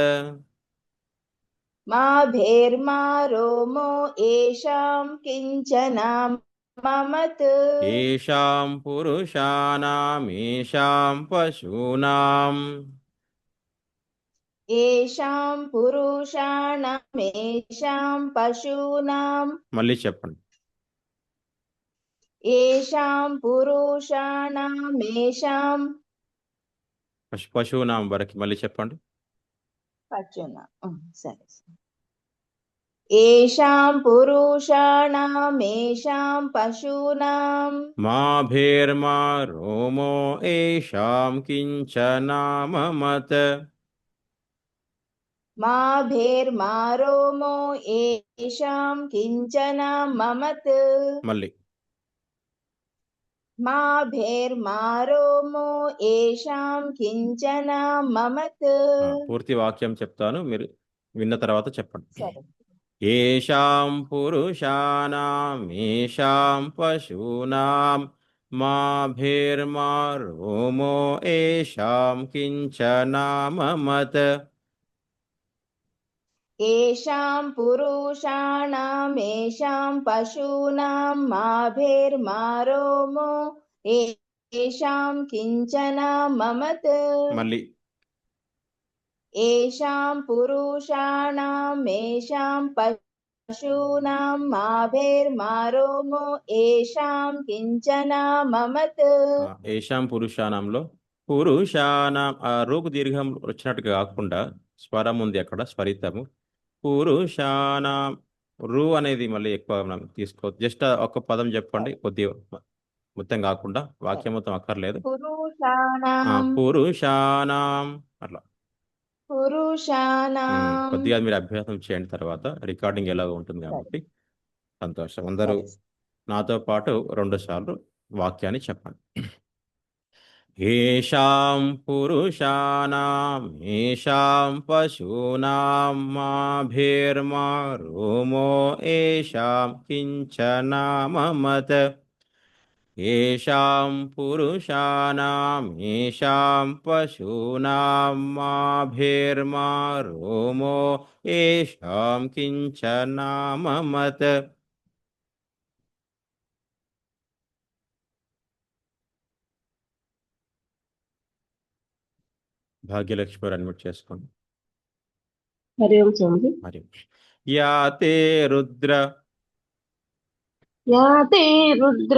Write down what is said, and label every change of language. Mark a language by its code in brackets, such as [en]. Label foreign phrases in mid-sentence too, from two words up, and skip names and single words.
[sa] माभिर्मारोमो येषां किञ्चनाममत् येषां पुरुषाणां येषां पशूनां येषां पुरुषाणां येषां पशूनां [te] మళ్ళీ చెప్పండి [sa] येषां पुरुषाणां येषां [te] పశూనాం వరకు మళ్ళీ చెప్పండి [sa] పశూనాం సరే येषां पुरुषाणां येषां पशूनां माभिर्मा रोमो येषां किञ्चनाममत् माभिर्मारोमो येषां किञ्चनाममत् [te] మళ్ళీ [sa] माभिर्मारोमो येषां किञ्चनाममत् [te] పూర్తి వాక్యం చెప్తాను మీరు విన్న తర్వాత చెప్పండి సరే [sa] येषां पुरुषाणां येषां पशूनां माभिर्मा रोमो येषां किञ्चनाममत् येषां पुरुषाणां येषां पशूनां माभिर्मारोमो येषां किञ्चनाममत् [te] మళ్ళీ [sa] येषां पुरुषाणां येषां पशूनां माभिर्मारोमो येषां किञ्चनाममत् [te] ఏషాం పురుషానంలో పురుషానం ఆ రూపు దీర్ఘం వచ్చినట్టుగా కాకుండా స్వరం ఉంది అక్కడ స్వరితము పురుషానం రు అనేది మళ్ళీ ఎక్కువ మనం తీసుకోవద్దు జస్ట్ ఒక పదం చెప్పండి కొద్దిగా మొత్తం కాకుండా వాక్యం మొత్తం అక్కర్లేదు [sa] पुरुषाणां [te] పురుషానం అట్లా [sa] पुरुषाणां [te] కొద్దిగా మీరు అభ్యాసం చేయండి తర్వాత రికార్డింగ్ ఎలాగ ఉంటుంది కాబట్టి సంతోషం అందరూ నాతో పాటు 2 సార్లు వాక్యాన్ని చెప్పండి [sa] येषां पुरुषाणां येषां पशूनां माभिर्मा रोमो येषां किञ्चनाममत् येषां पुरुषाणां येषां पशूनां माभिर्मा रोमो येषां किञ्चनाममत् భాగ్యలక్ష్మి [te] అన్మ్యూట్ చేసుకోండి [sa] హరి ఓం స్వామి. మరి యాతే రుద్ర యాతే రుద్ర